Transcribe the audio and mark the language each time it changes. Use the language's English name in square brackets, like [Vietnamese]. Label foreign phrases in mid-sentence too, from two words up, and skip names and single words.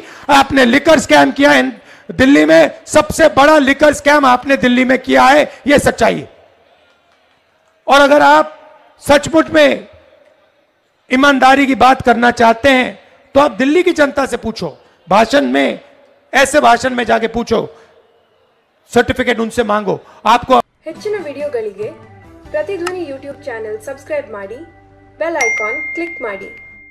[Hindi] आपने [English] liquor scam [Hindi] किया दिल्ली में, सबसे बड़ा [English] liquor scam [Hindi] आपने दिल्ली में किया है, यह सच्चाई है। और अगर आप सचमुच में ईमानदारी की बात करना चाहते हैं तो आप दिल्ली की जनता से पूछो, भाषण में, ऐसे भाषण में जाके पूछो, सर्टिफिकेट उनसे मांगो। आपको [Kannada] ಹೆಚ್ಚಿನ ವಿಡಿಯೋಗಳಿಗೆ ಪ್ರತಿಧ್ವನಿ [English] YouTube channel subscribe [Kannada] ಮಾಡಿ, [English] bell icon click [Kannada] ಮಾಡಿ।